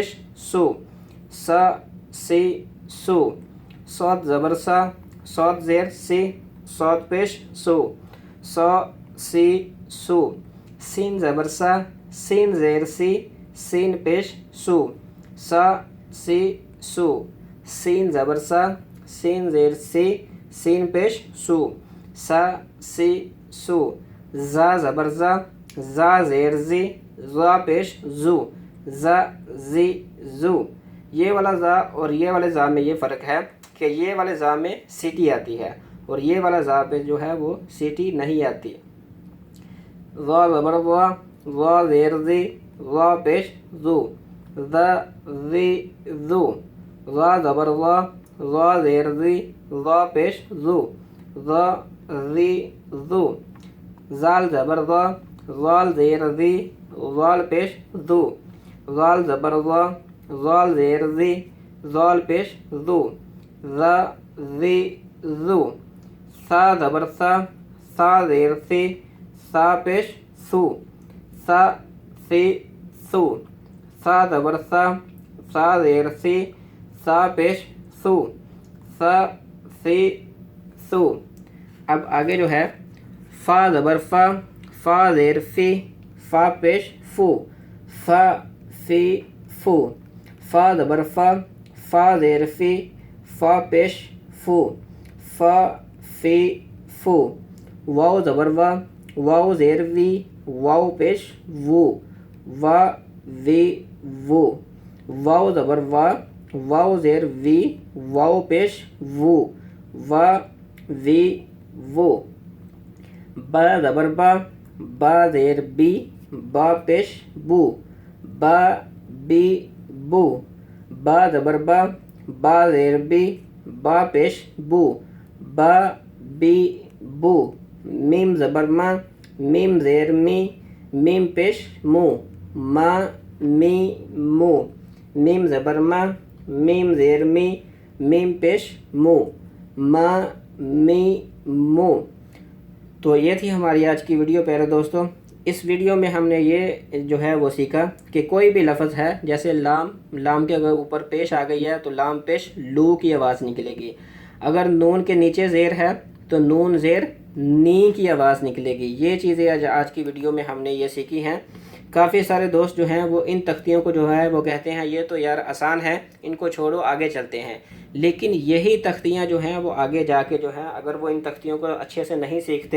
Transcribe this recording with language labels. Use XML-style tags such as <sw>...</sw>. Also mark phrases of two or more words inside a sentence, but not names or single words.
<ur>سو سا سی سو صاد زبر صاد زیر سی صاد پیش سو سا سی سو سین زبر سین زیر سی سین پیش سو سا سی سو سین زبر سین زیر سی سین پیش سو سا سی سو زا زبر زا زیر زی زا پیش زو زا زی زو یہ والا زا اور یہ والے زا میں یہ فرق ہے کہ یہ والے زا میں سیٹی آتی ہے اور یہ والا زا پہ جو ہے وہ سیٹی نہیں آتی زا زبر زا زیر زی زا پیش زو زا زی زو زا زبر زا زیر زی زا پیش زو زا زی زو زال زبر زال زیر زی زال پیش زو زال زبر زال زیر زی زال پیش زو زا زی زو سا زبر سا زیر سی سا پیش سو سا سی سو سا زبر سا زیر سی سا پیش سو سا سی سو اب آگے جو ہے فا زبر فا زیر فی فا پیش فو فا فی فو فا زبر فا زیر فی فا پیش فو فا فی فو واو زبر واو زیر وی واو پیش وو وا وی وو واو زبر واو زیر وی واو پیش وو وا وی وو با زبر با زیر بی با پیش بو با بی بو با زبر با زیر بی با پیش بو با بی بو میم زبر میم زیر می میم پیش مو ما می مو میم زبر میم زیر می میم پیش مو ما می مو تو یہ تھی ہماری آج کی ویڈیو پیارے دوستوں اس ویڈیو میں ہم نے یہ جو ہے وہ سیکھا کہ کوئی بھی لفظ ہے جیسے لام کے اگر اوپر پیش آ گئی ہے تو لام پیش لو کی آواز نکلے گی اگر نون کے نیچے زیر ہے تو نون زیر نی کی آواز نکلے گی یہ چیزیں آج کی ویڈیو میں ہم نے یہ سیکھی ہیں کافی سارے دوست جو ہیں وہ ان تختیوں کو جو ہے وہ کہتے ہیں یہ تو یار آسان ہے ان کو چھوڑو آگے چلتے ہیں لیکن یہی تختیاں جو ہیں وہ آگے جا کے جو ہیں اگر وہ ان تختیوں کو اچھے سے نہیں سیکھتے</ur>